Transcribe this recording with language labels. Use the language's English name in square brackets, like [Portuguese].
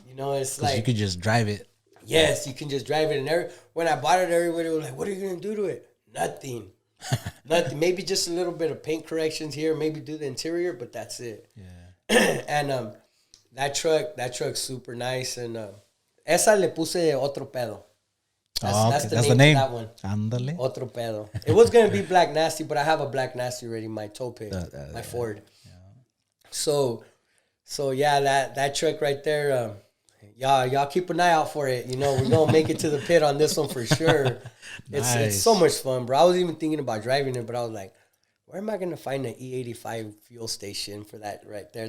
[English] You know, it's like... you could just drive it. Yes, you can just drive it. And when I bought it, everybody was like, what are you going to do to it? Nothing. Nothing. Maybe just a little bit of paint corrections here. Maybe do the interior, but that's it. Yeah. And that truck's super nice. And [Spanish] esa le puse otro pedo. [English] That's the name of that one. [Spanish] Ándale. Otro pedo. [English] It was going to be Black Nasty, but I have a Black Nasty already, my tow pig, my Ford. So yeah, that truck right there, y'all keep an eye out for it. You know, we're gonna make it to the pit on this one for sure. It's so much fun, bro. I was even thinking about driving it, but I was like, where am I gonna find an E85 fuel station for that right there?